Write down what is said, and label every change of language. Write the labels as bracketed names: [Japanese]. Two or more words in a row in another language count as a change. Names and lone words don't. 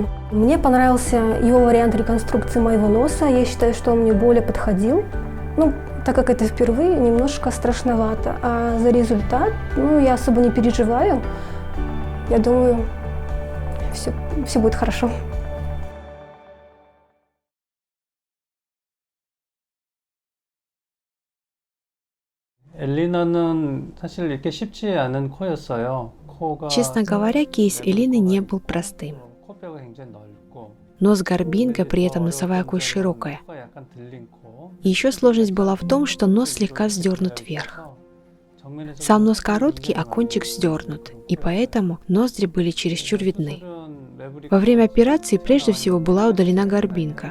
[Russian] Мне понравился его вариант реконструкции моего носа, я считаю, что он мне более подходил. Так как это впервые, немножко страшновато, а за результат, я особо не переживаю. Я думаю, все будет хорошо. [Korean] 엘리나는 사실 이렇게 쉽지 않은 코였어요. [Russian] Честно говоря, кейс Элины не был простым. [Korean] 코뼈가 굉장히 넓고 [Russian] Нос горбинка, при этом носовая кость широкая. И еще сложность была в том, что нос слегка вздернут вверх. Сам нос короткий, а кончик вздернут, и поэтому ноздри были чересчур видны. Во время операции прежде всего была удалена горбинка.